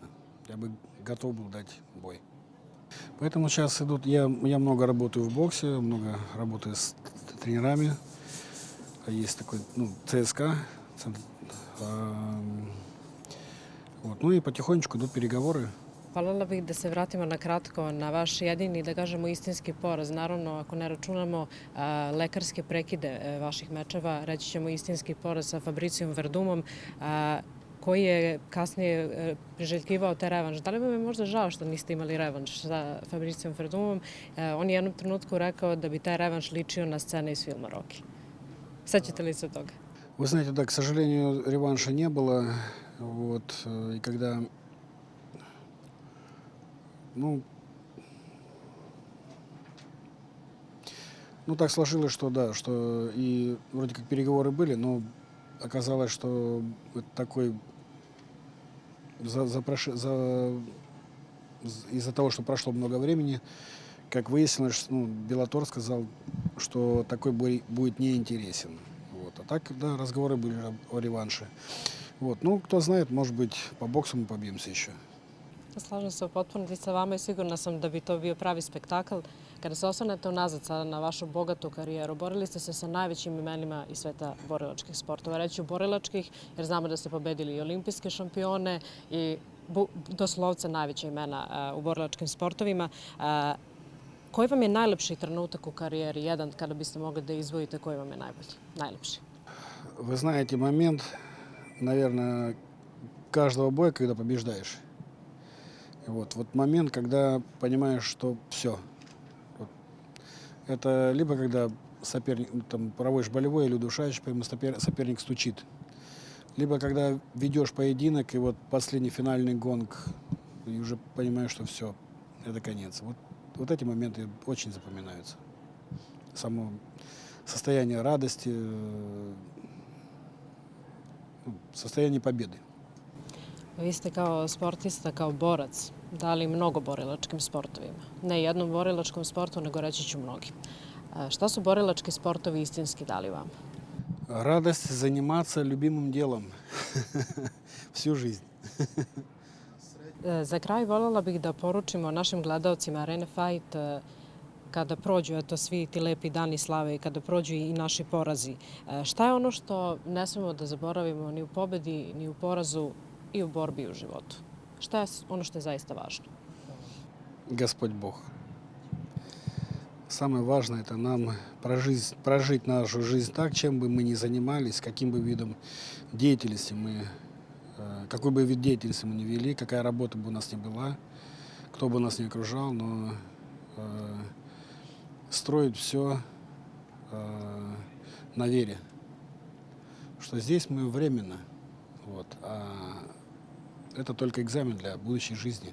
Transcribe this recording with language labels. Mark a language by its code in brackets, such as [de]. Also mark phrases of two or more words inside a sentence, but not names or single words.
[ru] Я бы готов был дать бой. Поэтому сейчас идут, я много работаю в боксе, много работаю с тренерами. Есть такой, ЦСКА. Вот. Ну и потихонечку идут переговоры. [sr] Voljela bih da se vratimo na kratko na vaš jedini, da kažemo, istinski poraz. Naravno, ako ne računamo lekarske prekide vaših mečeva, reći ćemo istinski poraz sa Fabricijom Verdumom, koji je kasnije priželjkivao te revanš. Da li vam je možda žao što niste imali revanš sa Fabricijom Verdumom? On je jednom trenutku rekao da bi taj revanš ličio na scene iz filma Rocky. Sećate li se toga? [ru] Вы знаете, да, к сожалению, реванша не было. Вот, и когда, так сложилось, что да, что и вроде как переговоры были, но оказалось, что это такой из-за того, что прошло много времени, как выяснилось, Беллатор сказал, что такой бой будет неинтересен. Вот. А так, да, разговоры были о реванше. Вот. Кто знает, может быть, по боксу мы побьемся еще. [sr] Slažem se u potpunosti sa vama i sigurna sam da bi to bio pravi spektakl. Kada se osvrnete unazad sada na vašu bogatu karijeru, borili ste se sa najvećim imenima iz sveta borilačkih sportova. Reći borilačkih, jer znamo da ste pobedili i olimpijske šampione i doslovce najveća imena u borilačkim sportovima. Koji vam je najlepši trenutak u karijeri? Jedan, kada biste mogli da izdvojite, koji vam je najlepši? [ru] Вы знаете, момент, наверное, каждого боя, когда побеждаешь. Вот момент, когда понимаешь, что все. Вот. Это либо когда соперник, там, проводишь болевой или удушающий, прямо соперник стучит. Либо когда ведешь поединок, и вот последний финальный гонг, и уже понимаешь, что все, это конец. Вот эти моменты очень запоминаются. Само состояние радости, состояние победы. [sr] Vi ste kao sportista, kao borac, dali mnogo borilačkim sportovima. Ne jednom borilačkom sportu, nego reći ću mnogim. Šta su borilački sportovi istinski dali vam? [ru] Радость заниматься любимым делом всю жизнь. [sr] Za kraj voljela bih da poručimo našim gledalcima Arene Fight kada prođu svi ti lepi dani slave i kada prođu i naši porazi. Šta je ono što ne smemo da zaboravimo ni u pobedi, ni u porazu i u borbi i u životu? Šta je ono što je zaista važno? [ru] Господь Бог. Самое важное – это нам прожить нашу жизнь так, чем бы мы ни занимались, каким бы видом деятельности какой бы вид деятельности мы ни вели, какая работа бы у нас ни была, кто бы нас ни окружал, но строить все на вере, что здесь мы временно, а это только экзамен для будущей жизни.